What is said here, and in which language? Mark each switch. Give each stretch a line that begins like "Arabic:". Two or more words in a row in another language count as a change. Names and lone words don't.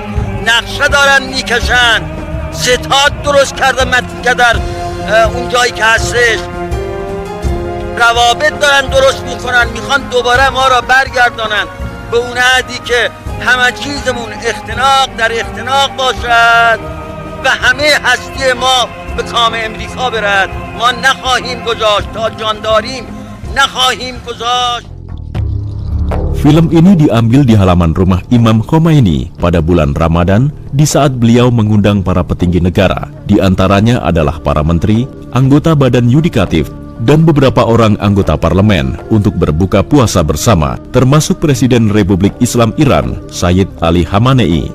Persian: نقشه دارن میکشن، ستاد درست کرده که در اون جایی که هستش روابط دارن درست میکنن، میخوان دوباره ما را برگردانن به اون حدی که همه چیزمون اختناق در اختناق باشد و همه هستی ما به کام امریکا برد. ما نخواهیم گذاشت، تا جان داریم نخواهیم گذاشت.
Indonesian: Film ini diambil di halaman rumah Imam Khomeini pada bulan Ramadan di saat beliau mengundang para petinggi negara. Di antaranya adalah para menteri, anggota badan yudikatif, dan beberapa orang anggota parlemen untuk berbuka puasa bersama, termasuk Presiden Republik Islam Iran, Sayyid Ali Khamenei.